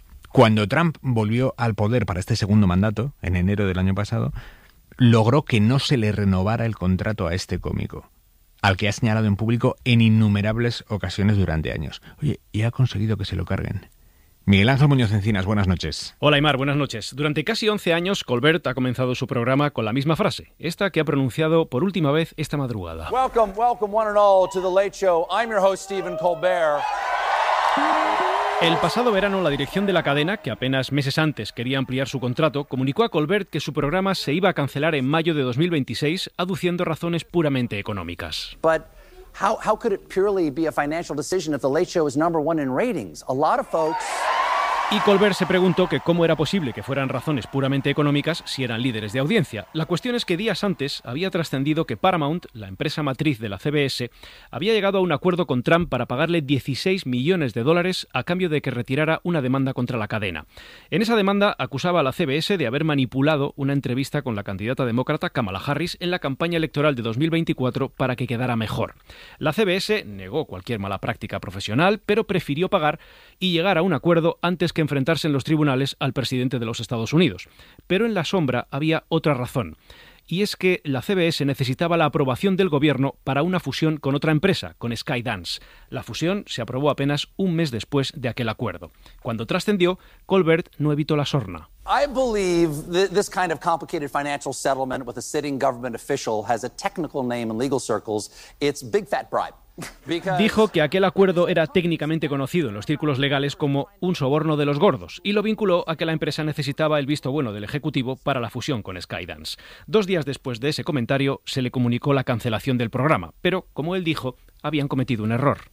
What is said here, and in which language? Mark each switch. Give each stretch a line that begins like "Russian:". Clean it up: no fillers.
Spanish: Cuando Trump volvió al poder para este segundo mandato, en enero del año pasado, logró que no se le renovara el contrato a este cómico, al que ha señalado en público en innumerables ocasiones durante años. Oye, y ha conseguido que se lo carguen. Miguel Ángel Muñoz Encinas, buenas noches. Hola, Aymar, buenas noches. Durante casi 11 años, Colbert ha comenzado su programa con la misma frase, esta que ha pronunciado por última vez esta madrugada.
English: Welcome, welcome one and all to The Late Show. I'm your host, Stephen Colbert.
Spanish: El pasado verano, la dirección de la cadena, que apenas meses antes quería ampliar su contrato, comunicó a Colbert que su programa se iba a cancelar en mayo de 2026, aduciendo razones puramente económicas.
English: But how could it purely be a financial decision if The Late Show is number one in ratings? A lot of folks...
Spanish: Y Colbert se preguntó que cómo era posible que fueran razones puramente económicas si eran líderes de audiencia. La cuestión es que días antes había trascendido que Paramount, la empresa matriz de la CBS, había llegado a un acuerdo con Trump para pagarle $16 millones a cambio de que retirara una demanda contra la cadena. En esa demanda acusaba a la CBS de haber manipulado una entrevista con la candidata demócrata Kamala Harris en la campaña electoral de 2024 para que quedara mejor. La CBS negó cualquier mala práctica profesional, pero prefirió pagar y llegar a un acuerdo antes que enfrentarse en los tribunales al presidente de los Estados Unidos. Pero en la sombra había otra razón, y es que la CBS necesitaba la aprobación del gobierno para una fusión con otra empresa, con Skydance. La fusión se aprobó apenas un mes después de aquel acuerdo. Cuando trascendió, Colbert no evitó la sorna.
English: I believe this kind of complicated financial settlement with a sitting government official has a technical name in legal circles. It's big fat bribe.
Spanish: Dijo que aquel acuerdo era técnicamente conocido en los círculos legales como un soborno de los gordos, y lo vinculó a que la empresa necesitaba el visto bueno del ejecutivo para la fusión con Skydance. Dos días después de ese comentario, se le comunicó la cancelación del programa, pero, como él dijo, habían cometido un error.